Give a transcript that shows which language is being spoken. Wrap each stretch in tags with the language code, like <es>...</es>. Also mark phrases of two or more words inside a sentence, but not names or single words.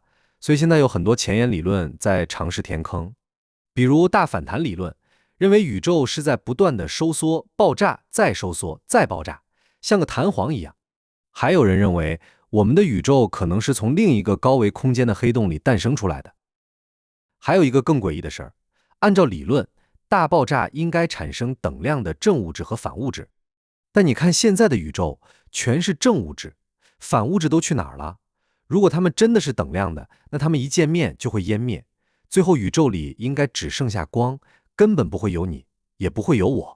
<zh>所以現在有很多前沿理論在嘗試填坑，比如大反彈理論， 認為宇宙是在不斷的收縮、爆炸、再收縮、再爆炸，像個彈簧一樣。還有人認為，我們的宇宙可能是從另一個高維空間的黑洞裡誕生出來的。還有一個更詭異的事兒，按照理論，大爆炸應該產生等量的正物質和反物質，但你看現在的宇宙全是正物質，反物質都去哪兒了？如果它們真的是等量的，那它們一見面就會湮滅，最後宇宙裡應該只剩下光，根本不會有你，也不会有我。</zh>